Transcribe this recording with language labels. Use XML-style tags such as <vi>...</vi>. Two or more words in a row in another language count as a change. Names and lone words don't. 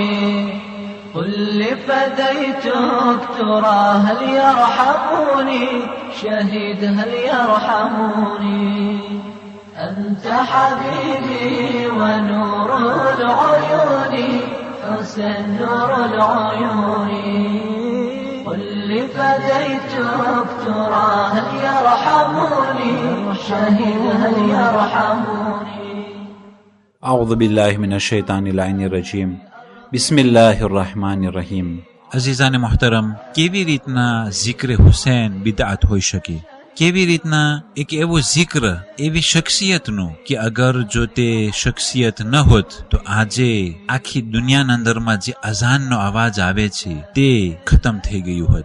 <ar>قل لفديتك ترى هل يرحموني شهيد هل يرحموني أنت حبيبي ونور العيون حسن نور العيون قل لفديتك ترى هل يرحموني شهيد هل يرحموني أعوذ بالله من الشيطان اللعين الرجيم بسم الله الرحمن الرحیم.</ar> <gu>અઝીઝાને મોહતરમ, કેવી રીતના ઝિક્ર હુસૈન બિદઅત હોઈ શકે? કેવી રીતના એક એવો ઝિક્ર, એવી શખ્સિયતનું કે અગર જો તે શખ્સિયત ન હોત તો આજે આખી દુનિયાના અંદરમાં જે અઝાનનો અવાજ આવે છે તે ખતમ થઈ ગયું હોત.</gu>